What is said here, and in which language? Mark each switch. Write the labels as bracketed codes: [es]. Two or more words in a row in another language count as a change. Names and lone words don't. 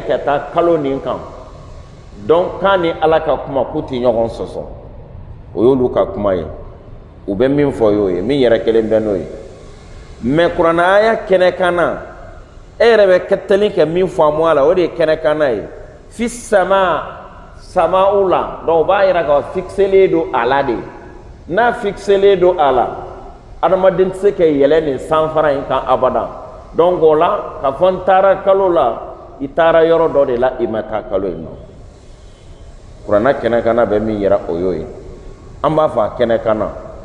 [bm] ka taa kalo nin kan donc k'a ni ala ka kuma k'u tɛ ɲɔgɔn sɔsɔ o y'olu ka kuma ye u bɛ min fɔ y'o ye min yɛrɛ kelen bɛ n'o ye mais kuranɛ aya kɛnɛ kan na e yɛrɛ bɛ kɛtɛli kɛ min faamu a la o de ye kɛnɛ kan na ye [ar] في سماء سماء [bm] la donc o b'a yira k'a fixelen don a la de n'a fixelen don a la adamaden tɛ se ka yɛlɛ nin sanfara in kan abada donc o la ka fɔ n taara kalo la i taara yɔrɔ dɔ de la i ma taa kalo in nɔ kuranna kɛnɛ kan na bɛ min yira o y'o ye an b'a fɔ a kɛnɛ kan na